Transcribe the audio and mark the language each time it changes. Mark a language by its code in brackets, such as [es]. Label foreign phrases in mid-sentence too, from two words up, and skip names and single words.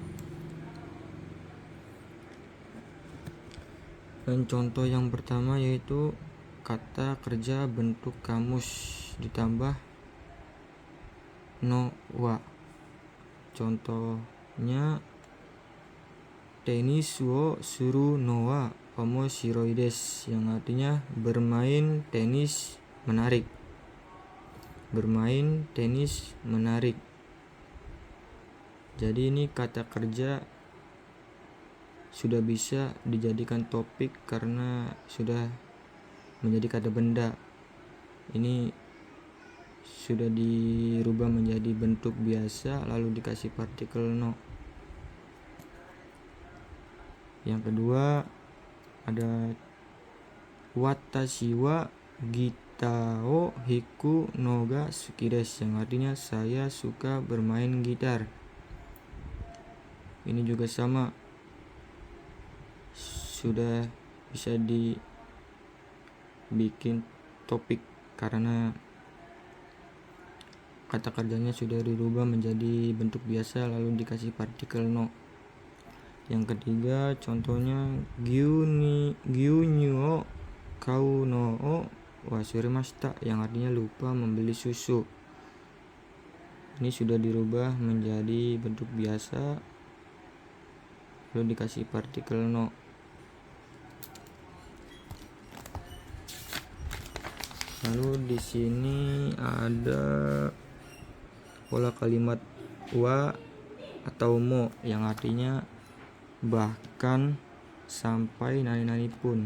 [id] Dan contoh yang pertama yaitu kata kerja bentuk kamus ditambah [ja] のは. [id] Contohnya [ja] テニスをするのは面白いです, [id] yang artinya bermain tenis menarik. Bermain tenis menarik. Jadi ini kata kerja sudah bisa dijadikan topik karena sudah menjadi kata benda. Ini sudah dirubah menjadi bentuk biasa lalu dikasih partikel no. Yang kedua ada [ja] 私はギターを弾くのが好きです, [id] yang artinya saya suka bermain gitar. Ini juga sama, sudah bisa dibikin topik karena kata kerjanya sudah dirubah menjadi bentuk biasa lalu dikasih partikel no. Yang ketiga contohnya [ja] 牛乳を買うのを忘れました, [id] yang artinya lupa membeli susu. Ini sudah dirubah menjadi bentuk biasa lalu dikasih partikel no. Lalu di sini ada pola kalimat wa atau mo, yang artinya bahkan, sampai, nani-nani pun.